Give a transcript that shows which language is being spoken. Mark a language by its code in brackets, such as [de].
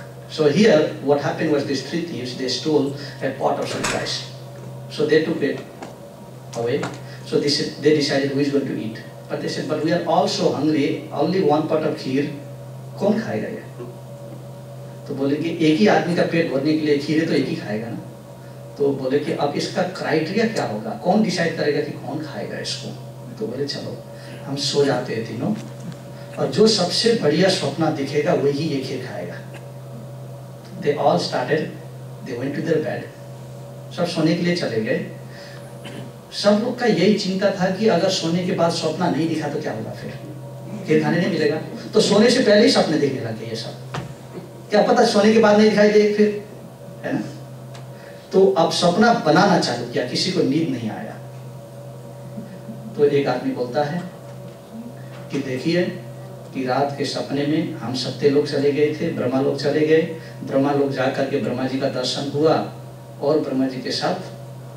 [en] So here, what happened was these 3 thieves, they stole a pot of some rice. So they took it away. So they decided who is going to eat. But they said, but we are all so hungry, only 1 pot of kheer, [hi] कौन खाएगा ये? तो बोले कि एक ही आदमी का पेट भरने के लिए खीर है तो एक ही खाएगा ना. तो बोले कि अब इसका क्राइटेरिया क्या होगा, कौन डिसाइड करेगा कि कौन खाएगा इसको? तो बोले चलो हम सो जाते हैं तीनों, और जो सबसे बढ़िया स्वप्न दिखेगा वही एक ही खाएगा. [en] They all started, they went to their bed. [hi] सब सोने के लिए चले गए. सब लोग का यही चिंता था कि अगर सोने के बाद स्वप्न नहीं दिखा तो क्या होगा, फिर खाने नहीं मिलेगा. तो सोने से पहले ही सपने देखने लगे ये सब. क्या पता सोने के बाद नहीं दिखाई दे फिर, है ना. तो अब सपना बनाना चालू किया, किसी को नींद नहीं आया. तो एक आदमी बोलता है कि देखिए कि रात के सपने में हम सत्य लोग चले गए थे, ब्रह्मा लोग चले गए. ब्रह्मा लोग जा करके ब्रह्मा जी का दर्शन हुआ और ब्रह्मा जी के साथ